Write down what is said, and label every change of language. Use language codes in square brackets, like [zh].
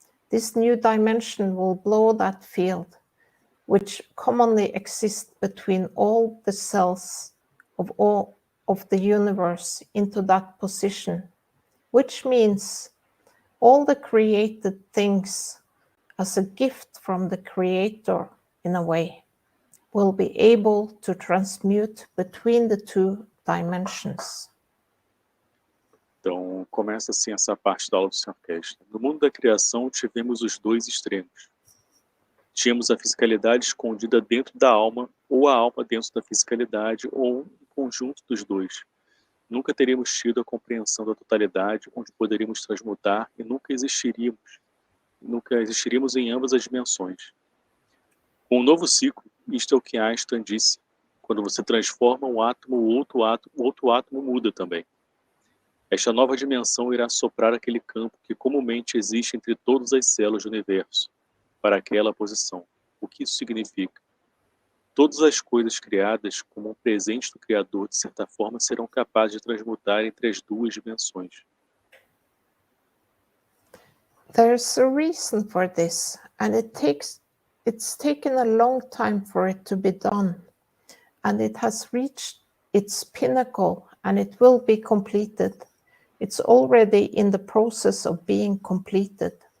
[en] This new dimension will blow that field, which commonly exists between all the cells of the universe, into that position, which means all the created things, as a gift from the Creator in a way, will be able to transmute between the two dimensions. [pt] Então, começa assim essa parte da aula do Sr. Keshe. No mundo da criação, tivemos os dois extremos. Tínhamos a fisicalidade escondida dentro da alma, ou a alma dentro da fisicalidade, ou um conjunto dos dois. Nunca teríamos tido a compreensão da totalidade, onde poderíamos transmutar, e nunca existiríamos em ambas as dimensões. Com um novo ciclo, isto é o que Einstein disse: quando você transforma um átomo, o outro átomo muda também. Esta nova dimensão irá soprar aquele campo que comumente existe entre todas as células do universo, para aquela posição. O que isso significa? Todas as coisas criadas, como um presente do Criador, de certa forma, serão capazes de transmutar entre as duas dimensões. [en] There's a reason for this, and it's taken a long time for it to be done, and it has reached its pinnacle, and it will be completed. It's already in the process of being completed.